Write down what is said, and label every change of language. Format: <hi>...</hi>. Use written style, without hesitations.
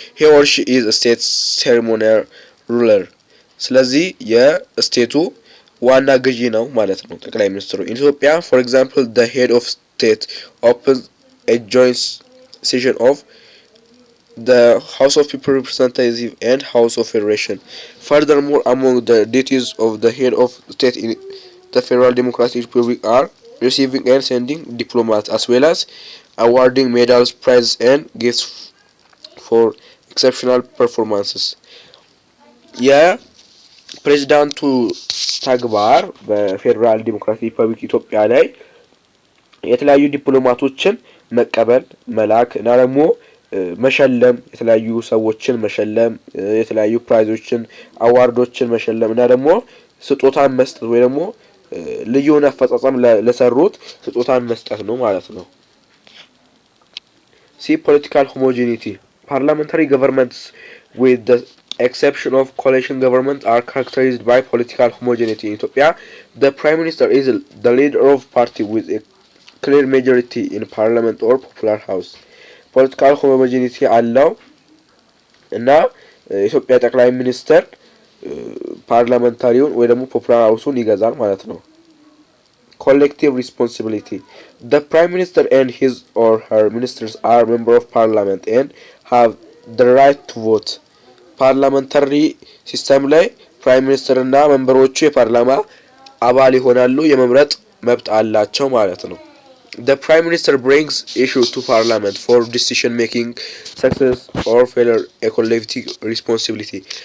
<en>He or she is a state ceremonial ruler.</en> <am>ስለዚህ የስቴቱ ዋና ገዢ ነው ማለት ነው ጠቅላይ ሚኒስትሩ።</am> <en>in Ethiopia for example the head of state opens a joint session of the House of People Representative and House of Federation. Furthermore, among the duties of the head of state in the Federal Democratic Republic are receiving and sending diplomats as well as awarding medals, prizes and gifts for exceptional performances.</en> <am>ፕሬዚዳንቱ ተግባር በፌደራል ዲሞክራቲክ ሪፐብሊክ ኢትዮጵያ ላይ የተለያዩ ዲፕሎማቶችን መቀበል መላክ እና ደግሞ መሸለም የተለያዩ ሰዎችን መሸለም የተለያዩ ፕራይዞችን አዋርዶችን መሸለም እና ደግሞ ስጦታን መስጠት ወይ ደግሞ ልዩ የሆነ አፈጻጸም ለሰሩት ስጦታን መስጠት ነው ማለት ነው። ሲ ፖለቲካል ሆሞጂኒቲ</am> <en>parliamentary governments with the exception of coalition government are characterized by political homogeneity. In Ethiopia, the prime minister is the leader of party with a clear majority in parliament or popular house.</en> <am>ፖለቲካል ሆሞጂኒቲ አለው እና የኢትዮጵያ ጠቅላይ ሚኒስተር ፓርላመንታሪውን ወይ ደግሞ ፖፑላር ሃውሱን ይገዛል ማለት ነው።</am> <en>collective responsibility. The Prime Minister and his or her ministers are members of Parliament and have the right to vote. Parliamentary system</en> <am>ላይ ፕራይም ሚኒስተር እና መንበሮቹ የፓርላማ አባል ይሆናሉ የመምረጥ መብት አላቸው ማለት ነው።</am> <en>The Prime Minister brings issue to Parliament for decision making, success or failure, a collective responsibility.</en>